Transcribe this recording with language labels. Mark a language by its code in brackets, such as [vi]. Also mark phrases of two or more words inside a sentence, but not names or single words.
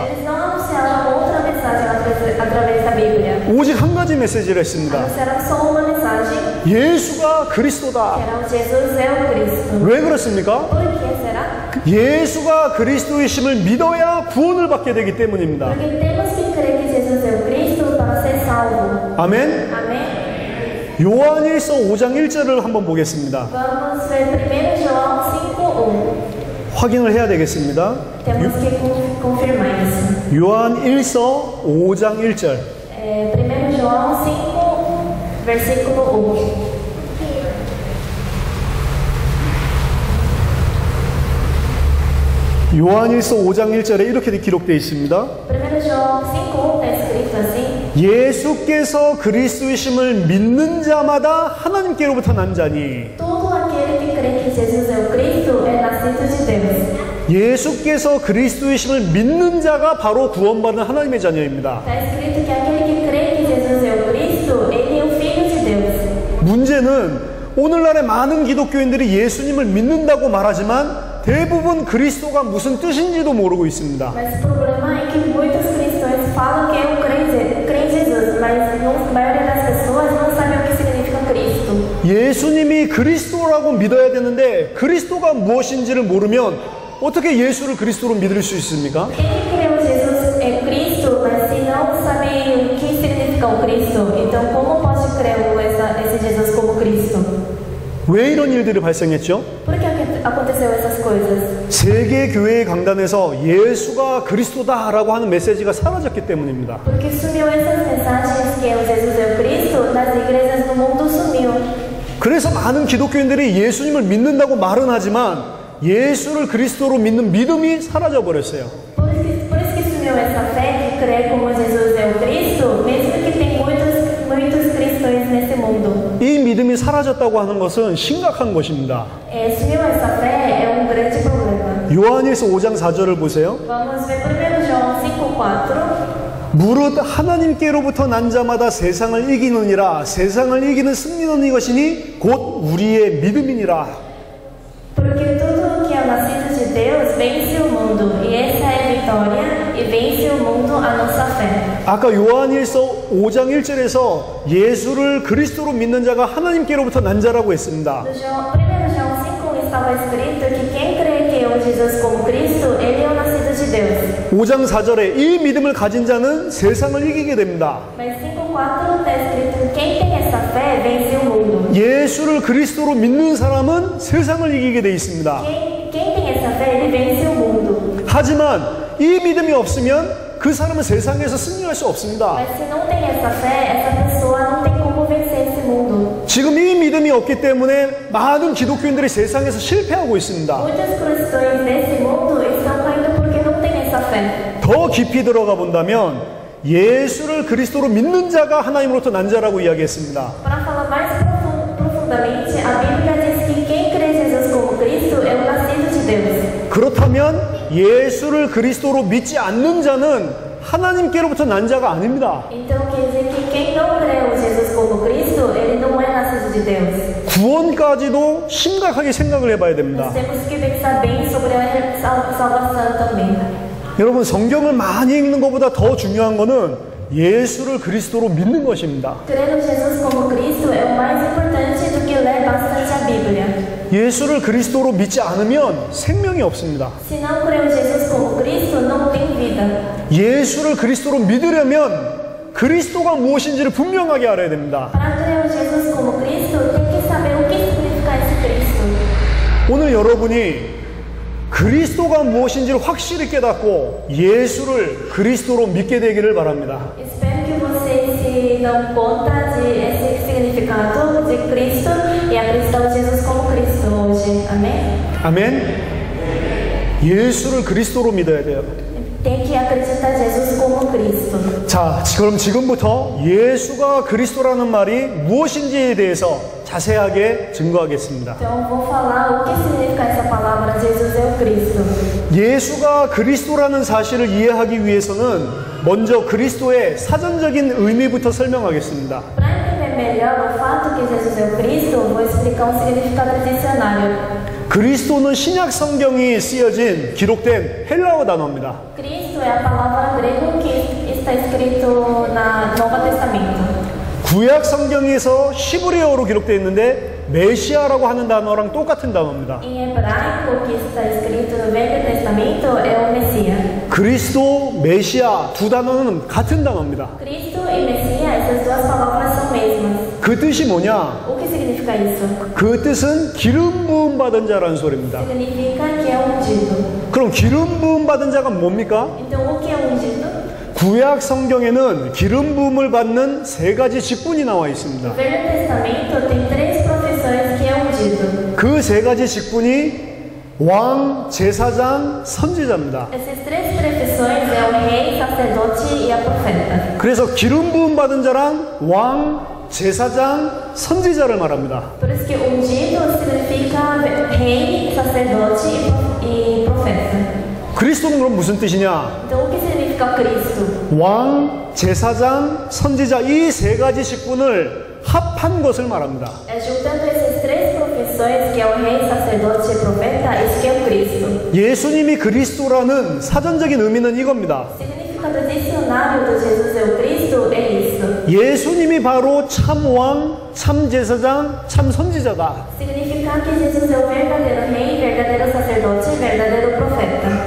[pt] Eles não anunciaram outra mensagem através da Bíblia. [ko] 오직 한 가지 메시지를 했습니다. [pt] Anunciaram só uma mensagem, [ko] 예수가 [pt] que [ko] 그리스도다. [pt] era o Jesus é o Cristo. [ko] 왜 그렇습니까? [pt] Por que será? [ko] 예수가 그리스도이심을 믿어야 구원을 받게 되기 때문입니다. [pt] Porque temos que crer que Jesus é o Cristo para ser salvo. [ko] 아멘. [pt] Amém? [ko] 요한일서 5장 1절을 한번 보겠습니다. [pt] Vamos ver 1 João 5:1. [ko] 확인을 해야 되겠습니다. [pt] Temos que confirmar isso. [ko] 요한일서 5장 1절. [pt] 1 João 5, versículo 1. [ko] 요한일서 5장 1절에 이렇게 기록되어 있습니다. [pt] 1 João 5:1 está escrito assim: [ko] 예수께서 그리스도이심을 믿는 자마다 하나님께로부터 난 자니. [pt] todo aquele que crê que Jesus é o Cristo é nascido de Deus. [ko] 예수께서 그리스도이심을 믿는 자가 바로 구원받은 하나님의 자녀입니다. [pt] Está escrito que aquele que crê que Jesus é o Cristo, ele é o Filho de Deus. [ko] 문제는 오늘날의 많은 기독교인들이 예수님을 믿는다고 말하지만 대부분 그리스도가 무슨 뜻인지도 모르고 있습니다. [pt] Mas o problema é que muitos cristãos falam que creem em Jesus, mas a maioria das pessoas não sabe o que significa Cristo. [ko] 예수님이 그리스도라고 믿어야 되는데 그리스도가 무엇인지를 모르면 어떻게 예수를 그리스도로 믿을 수 있습니까? [pt] Quem que creu Jesus é Cristo, mas se não sabe o que significa o Cristo, então como pode crer esse Jesus como Cristo? [ko] 왜 이런 일들이 발생했죠? [pt] Por que aconteceu essas coisas? [ko] 세계 교회의 강단에서 예수가 그리스도다라고 하는 메시지가 사라졌기 때문입니다. [pt] Porque sumiu essas mensagens que o Jesus é o Cristo, das igrejas do mundo sumiu. [ko] 그래서 많은 기독교인들이 예수님을 믿는다고 말은 하지만 예수를 그리스도로 믿는 믿음이 사라져 버렸어요. [pt] Por isso que sumiu essa fé que crê como Jesus é o Cristo, mesmo que tem muitos cristãos nesse mundo. [ko] 이 믿음이 사라졌다고 하는 것은 심각한 것입니다. [pt] Sumiu essa fé é um grande problema. [ko] 요한일서 5장 4절을 보세요. [pt] Vamos ver 1 João 5:4. [ko] 무릇 하나님께로부터 난 자마다 세상을 이기느니라. 세상을 이기는 승리는 이것이니 곧 우리의 믿음이니라. [pt] Porque tudo que é nascido de Deus vence o mundo, e essa é a vitória, e vence o mundo a nossa fé. [ko] 아까 요한일서 5장 1절에서 예수를 그리스도로 믿는 자가 하나님께로부터 난 자라고 했습니다. [pt] 1 João 5 estava escrito que quem crê que é Jesus como Cristo, ele é o nascido de Deus. [ko] 5장 4절에 이 믿음을 가진 자는 세상을 이기게 됩니다. [pt] Mas 5:4 está escrito quem tem essa fé vence o mundo. [ko] 예수를 그리스도로 믿는 사람은 세상을 이기게 돼 있습니다. [pt] Quem tem essa fé, ele vence o mundo. [ko] 하지만 이 믿음이 없으면 그 사람은 세상에서 승리할 수 없습니다. [pt] Mas se não tem essa fé, essa pessoa não tem como vencer esse mundo. [ko] 지금 이 믿음이 없기 때문에 많은 기독교인들이 세상에서 실패하고 있습니다. [pt] Muitos cristãos nesse mundo estão caindo porque não tem essa fé. [ko] 더 깊이 들어가 본다면 예수를 그리스도로 믿는 자가 하나님으로부터 난 자라고 이야기했습니다. [pt] Para falar mais profundamente, a Bíblia diz que quem crê em Jesus como Cristo é o nascido de Deus. [ko] 그렇다면 예수를 그리스도로 믿지 않는 자는 하나님께로부터 난 자가 아닙니다. [pt] Então quer dizer que quem não crê em Jesus como Cristo, ele não é nascido de Deus. [ko] 구원까지도 심각하게 생각을 해봐야 됩니다. [pt] Nós temos que pensar bem sobre a salvação também. [ko] 여러분, 성경을 많이 읽는 것보다 더 중요한 것은 예수를 그리스도로 믿는 것입니다. [pt] Crer em Jesus como Cristo é o mais importante do que ler bastante a Bíblia. [ko] 예수를 그리스도로 믿지 않으면 생명이 없습니다. [pt] Se não crer em Jesus como Cristo, não tem vida. [ko] 예수를 그리스도로 믿으려면 그리스도가 무엇인지를 분명하게 알아야 됩니다. [pt] Para crer em Jesus como Cristo, tem que saber o que significa esse Cristo. [ko] 오늘 여러분이 그리스도가 무엇인지를 확실히 깨닫고 예수를 그리스도로 믿게 되기를 바랍니다. [pt] Espero que vocês se dão conta de esse significado de Cristo e acreditar em Jesus como Cristo hoje. Amém? [ko] 아멘. 예수를 그리스도로 믿어야 돼요. [pt] Tem que acreditar em Jesus como Cristo. [ko] 자, 그럼 지금부터 예수가 그리스도라는 말이 무엇인지에 대해서 자세하게 증거하겠습니다. [pt] Então vou falar o que significa essa palavra Jesus é o Cristo. [ko] 예수가 그리스도라는 사실을 이해하기 위해서는 먼저 그리스도의 사전적인 의미부터 설명하겠습니다. [pt] Para entender melhor o fato que Jesus é o Cristo, vou explicar um significado dicionário. [ko] 그리스도는 신약 성경이 쓰여진 기록된 헬라어 단어입니다. [pt] Cristo é a palavra grega que está escrito no Novo Testamento. [ko] 구약 성경에서 시브리어로 기록되어 있는데 메시아라고 하는 단어랑 똑같은 단어입니다. [pt] Em hebraico, que está escrito no Velho Testamento, é o Messias. [ko] 그리스도, 메시아 두 단어는 같은 단어입니다. [pt] Cristo e Messias, essas duas palavras são mesmas. [ko] 그 뜻이 뭐냐? [pt] O que significa isso? [ko] 그 뜻은 기름 부음 받은 자라는 소리입니다. [pt] Significa que é ungido. [ko] 그럼 기름 부음 받은 자가 뭡니까? [pt] Então, o que é ungido? [ko] 구약 성경에는 기름 부음을 받는 세 가지 직분이 나와 있습니다. [pt] No Velho Testamento tem três profissões que é ungido. [ko] 그 세 가지 직분이 왕, 제사장, 선지자입니다. [pt] Essas três profissões é o rei, sacerdote e a profeta. [ko] 그래서 기름 부음 받은 자란 왕, 제사장, 선지자를 말합니다. [pt] Por isso que ungido significa rei, sacerdote e profeta. [ko] 그리스도는 그럼 무슨 뜻이냐? [pt] Então, o que significa Cristo? [ko] 왕, 제사장, 선지자 이 세 가지 직분을 합한 것을 말합니다. [pt] É juntando essas três profissões, que é o rei, sacerdote e profeta, isso que é o Cristo. [ko] 예수님이 그리스도라는 사전적인 의미는 이겁니다. [pt] O significado dicionário do Jesus é o Cristo é isso. [ko] 예수님이 바로 참 왕, 참 제사장, 참 선지자다. [pt] Significa que Jesus é o verdadeiro rei, verdadeiro sacerdote e verdadeiro profeta.